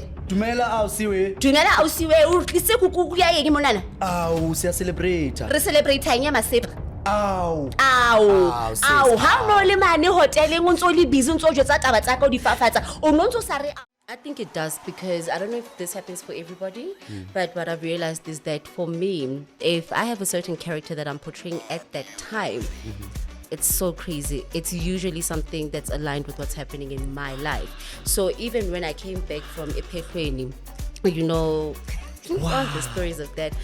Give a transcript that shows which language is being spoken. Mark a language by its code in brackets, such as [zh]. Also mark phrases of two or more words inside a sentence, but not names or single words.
[st] Dumela ausiwe. dumela ausiwe o tlise kuku ya eng monana [zu] Aw, siya celebrate. [st] re celebrate nya masepa Aw. sis. Ha no le mane hoteleng o ntso le busy o ntso jwetsa taba tsa ka o di fafatsa o no ntso sa re [en] I think it does because I don't know if this happens for everybody, but what I've realized is that for me, if I have a certain character that I'm portraying at that time, it's so crazy. It's usually something that's aligned with what's happening in my life. So even when I came back from Ephetweni, you know, all the stories of that.